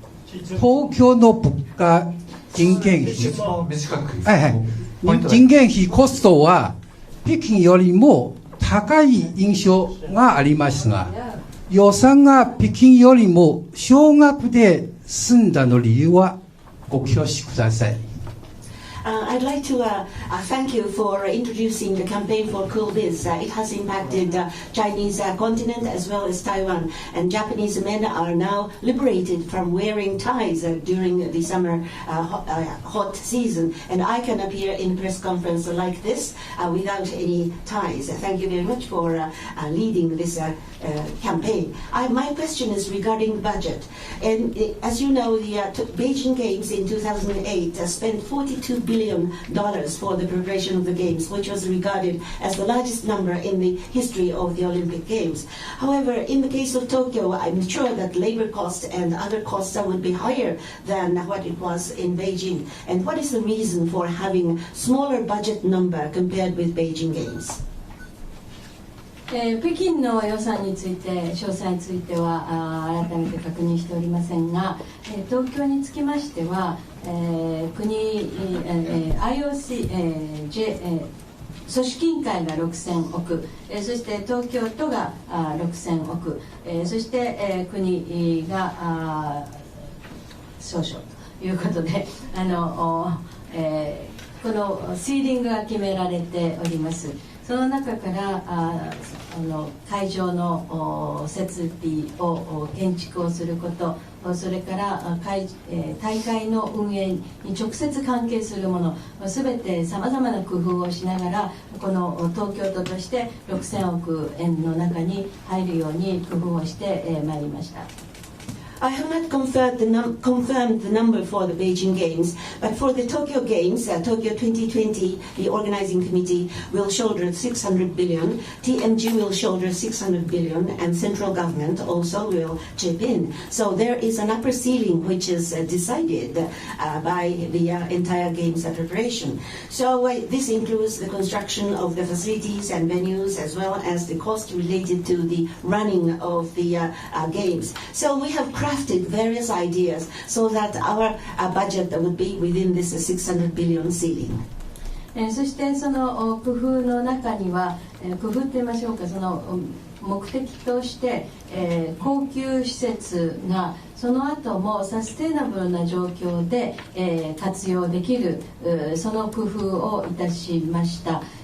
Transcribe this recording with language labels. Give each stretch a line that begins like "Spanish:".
Japanese: 東京の物価、人件費、人件費コストは北京よりも高い印象がありますが、予算が北京よりも少額で済んだの理由はご教示ください。
English: I'd like to thank you for introducing the campaign for Cool Biz. It has impacted Chinese continent as well as Taiwan, and Japanese men are now liberated from wearing ties during the summer hot season, and I can appear in press conference like this without any ties. Thank you very much for leading this campaign. My question is regarding budget, and as you know, the Beijing Games in 2008 spent $42 billion for the preparation of the Games, which was regarded as the largest number in the history of the Olympic Games. However, in the case of Tokyo, I'm sure that labor costs and other costs would be higher than what it was in Beijing. And what is the reason for having smaller budget number compared with Beijing Games?
Japanese: 北京の予算について、詳細については改めて確認しておりませんが、東京につきましては、国、IOC、組織委員会が6000億、そして東京都が6000億、そして、国が少々ということで、このシーリングが決められております。その中から会場の設備を建築をすること、それから大会の運営に直接関係するもの、すべてさまざまな工夫をしながら、この東京都として6000億円の中に入るように工夫をしてまいりました。
English: I have not confirmed the number for the Beijing Games, but for the Tokyo Games, Tokyo 2020, the organizing committee will shoulder 600 billion, TMG will shoulder 600 billion, and central government also will chip in. So there is an upper ceiling which is decided by the entire Games preparation. So this includes the construction of the facilities and venues, as well as the cost related to the running of the Games. So we have crafted various ideas so that our budget would be within this 600 billion ceiling.
Japanese: そしてその工夫の中には、工夫と言いましょうか、その目的として、高級施設がその後もサステイナブルな状況で、活用できる、その工夫をいたしました。